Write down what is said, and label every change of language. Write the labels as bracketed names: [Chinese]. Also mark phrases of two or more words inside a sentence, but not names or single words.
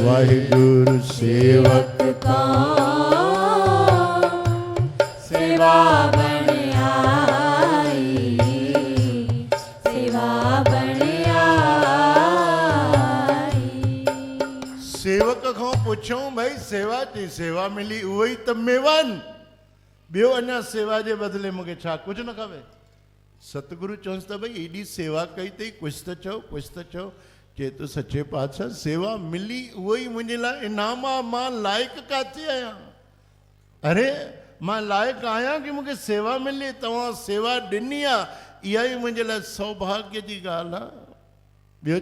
[Sindhi] वाहिगुरु सेवक को सेवा बणियाई सेवा बणियाई सेवक खां पुछूं भाई सेवा जी सेवा मिली उहो ई त मेवान ॿियो अञा सेवा जे बदिले मूंखे छा कुझु न खपे सतगुरु चवंसि त भई एॾी सेवा कई अथई कुझु त चओ चए तो सचे पातशाह सेवा मिली उहो ई मुंहिंजे लाइ इनाम आहे मां लाइक़ु काथे आहियां अरे मां लाइक़ु आहियां कि मूंखे सेवा मिले तव्हां सेवा ॾिनी आहे इहा ई मुंहिंजे लाइ सौभाग्य जी ॻाल्हि आहे ॿियो